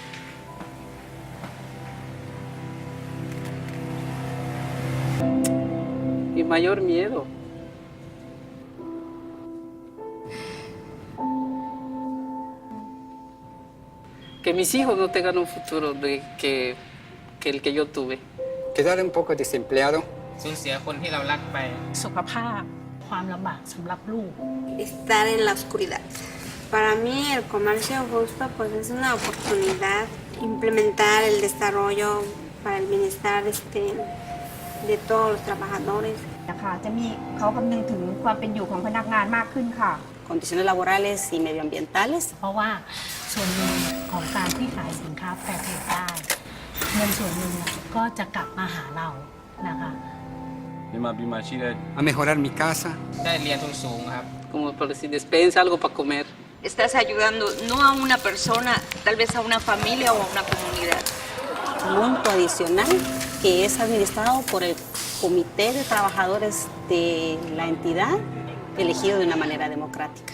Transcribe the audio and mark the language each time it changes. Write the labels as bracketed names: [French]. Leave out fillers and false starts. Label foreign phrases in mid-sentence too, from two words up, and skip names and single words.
[Spanish] Mi mayor miedo. Que mis hijos no tengan un futuro que el que yo tuve. Quedar un poco desempleado. [Thai] สูญเสียคนที่เรารักไป สุขภาพความลำบากสำหรับลูก [Spanish] Estar en la oscuridad. Para mí el comercio justo pues es una oportunidad implementar el desarrollo para el bienestar de todos los trabajadores. [Thai] นะคะจะมีเขาคำนึงถึงความเป็นอยู่ของพนักงานมากขึ้นค่ะ [Spanish] condiciones laborales y medioambientales. [Thai] เพราะว่าส่วนหนึ่งของการที่ขายสินค้าแฟร์เทรดได้เงินส่วนหนึ่งก็จะกลับมาหาเรานะคะ [Spanish] A mejorar mi casa. [Thai] ได้เรียนทุนสูงครับ [Spanish] Como por decir, despensa, algo para comer. Estás ayudando no a una persona, tal vez a una familia o a una comunidad. Monto adicional que es administrado por el comité de trabajadores de la entidad elegido de una manera democrática.